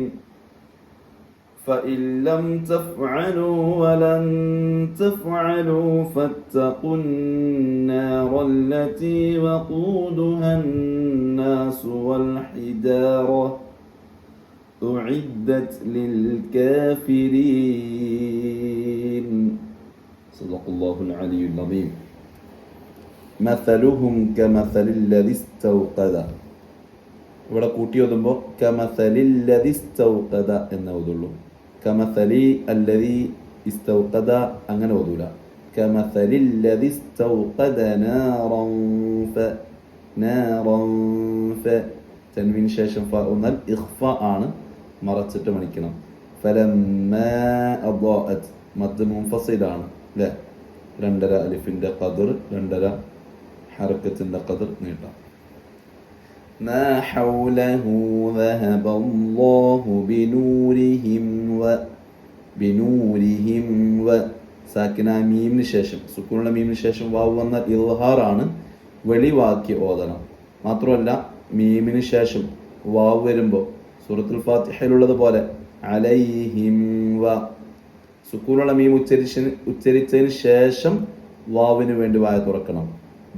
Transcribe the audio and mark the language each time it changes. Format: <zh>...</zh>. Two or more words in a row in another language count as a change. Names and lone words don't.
<ar>فإن لم تفعلوا ولن تفعلوا فاتقوا النار التي وقودها الناس والحجارة أعدت للكافرين. صدق الله العلي العظيم. مثلهم كمثل الذي استوقد.</ar> <ml>ഇവിടെ കൂട്ടി ഓതുമ്പോൾ</ml> <ar>كمثل الذي استوقد</ar> <ml>എന്ന് ഓതുള്ളൂ.</ml> <ar>كمثل الذي استوقد</ar> <ml>അങ്ങനെ ഓതൂല.</ml> <ar>كمثل الذي استوقد نارا</ar> <ml>ഫ തൻവീന് ശേഷം ഫ എന്നാൽ ഇഖ്ഫ ആണ്, മറച്ചിട്ട് മണിക്കണം.</ml> <ar>فلما أضاءت</ar> <ml>മദ് മുൻഫസിലാണ് അല്ലേ, 2.5 അലിഫിന്റെ ഖദർ, 2.5 ഹറക്കത്തിന്റെ ഖദർ നീട്ടാം.</ml> <ar>ما حوله ذهب الله بنورهم</ar> <ml>സാക്കിന മീമിന് ശേഷം, സുക്കൂനുള്ള മീമിന് ശേഷം വാവ് വന്നാൽ ഇൽഹാറാണ്, വെളിവാക്കി ഓതണം. മാത്രമല്ല മീമിന് ശേഷം വാവ് വരുമ്പോൾ സൂറത്തുൽ ഫാത്തിഹയിലുള്ളത് പോലെ അലൈഹിം വ സുക്കൂനുള്ള മീം ഉച്ചരിച്ചതിന് ശേഷം വാവിന് വേണ്ടി വായ തുറക്കണം.</ml>